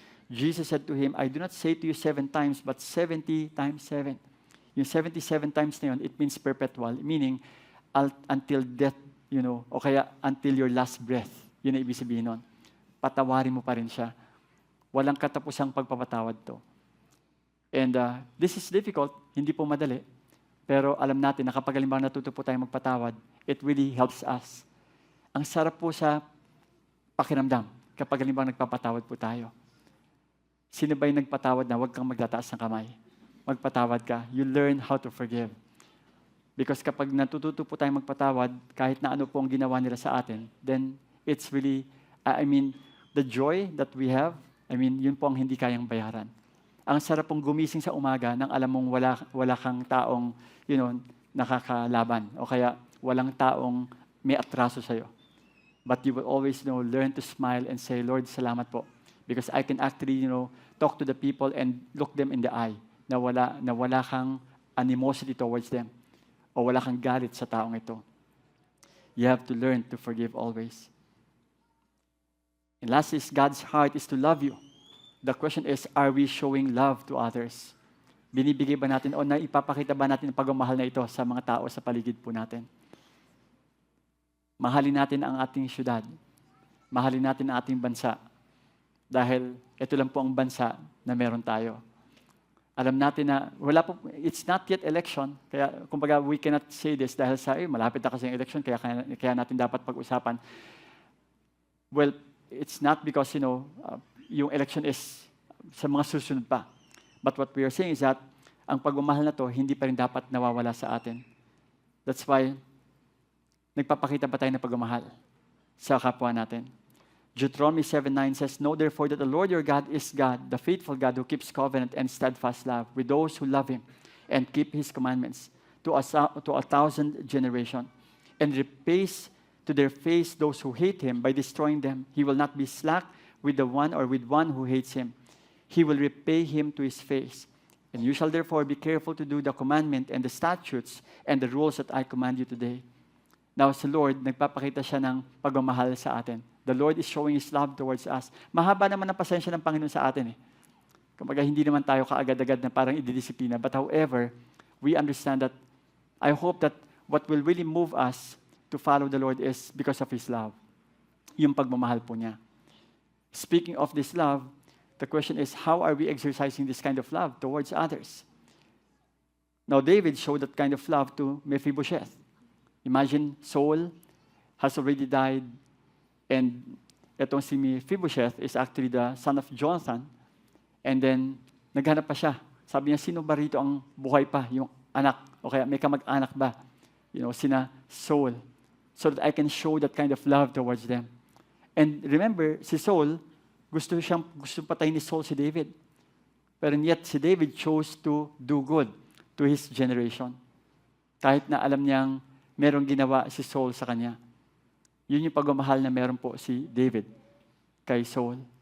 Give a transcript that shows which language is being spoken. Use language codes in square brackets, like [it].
[en] Jesus said to him, I do not say to you 7 times, but 70 times 7. [tl] Yung [en] 77 times na yun, it means perpetual. Meaning, until death, [tl] o kaya [en] until your last breath. [tl] Yun ang ibig sabihin nun. Patawarin mo pa rin siya. Walang katapusang pagpapatawad to. [en] And this is difficult, [tl] hindi po madali. Pero alam natin na kapag halimbawa natuto po tayo magpatawad, [en] it really helps us. [tl] Ang sarap po sa pakiramdam kapag halimbawa nagpapatawad po tayo. Sino ba yung nagpatawad na huwag kang magtataas ng kamay? Magpatawad ka. [en] You learn how to forgive. [tl] Because kapag natututo po tayo magpatawad, kahit na ano po ang ginawa nila sa atin, [en] then it's really, the joy that we have, [tl] yun po ang hindi kayang bayaran. Ang sarap pong gumising sa umaga nang alam mong wala kang taong, nakakalaban. O kaya walang taong may atraso sa'yo. [en] But you will always, learn to smile and say, Lord, [tl] salamat po. [en] Because I can actually, talk to the people and look them in the eye [tl] na wala kang [en] animosity towards them. [tl] O wala kang galit sa taong ito. [en] You have to learn to forgive always. And last is, God's heart is to love you. The question is, are we showing love to others? [tl] Binibigay ba natin o naipapakita ba natin ang pagmamahal na ito sa mga tao sa paligid po natin? Mahalin natin ang ating syudad. Mahalin natin ang ating bansa. Dahil ito lang po ang bansa na meron tayo. Alam natin na [en] it's not yet election. [tl] Kaya, kumbaga, [en] we cannot say this [tl] dahil malapit na kasi yung election, kaya natin dapat pag-usapan. [en] Well, it's not because, yung election is [tl] sa mga susunod pa. [en] But what we are saying is that [tl] ang pagmamahal na to, hindi pa rin dapat nawawala sa atin. [en] That's why, [tl] nagpapakita pa tayo ng pagmamahal sa kapwa natin. [en] Deuteronomy 7:9 says, "Know therefore that the Lord your God is God, the faithful God who keeps covenant and steadfast love with those who love Him and keep His commandments to 1,000 generations, and repays to their face those who hate Him by destroying them. He will not be slack with the one or with one who hates Him. He will repay him to his face. And you shall therefore be careful to do the commandment and the statutes and the rules that I command you today." [tl] Now, sa Lord, nagpapakita siya ng pagmamahal sa atin. [en] The Lord is showing His love towards us. [tl] Mahaba naman ang pasensya ng Panginoon sa atin eh. Kumbaga, hindi naman tayo kaagad-agad na parang ididisiplina. [en] But however, we understand that, I hope that what will really move us to follow the Lord is because of His love. [tl] Yung pagmamahal po niya. [en] Speaking of this love, the question is, how are we exercising this kind of love towards others? Now, David showed that kind of love to Mephibosheth. Imagine, Saul has already died, and [tl] itong si [en] Mephibosheth is actually the son of Jonathan, and then, [tl] naghanap pa siya. Sabi niya, sino ba rito ang buhay pa, yung anak, o kaya may kamag-anak ba? [en] Sina Saul, so that I can show that kind of love towards them. And remember, [tl] si Saul, gusto patayin ni Saul si David. Pero [en] yet, si David chose to do good to his generation. [tl] Kahit na alam niyang merong ginawa si Saul sa kanya. Yun yung pagmamahal na meron po si David kay Saul.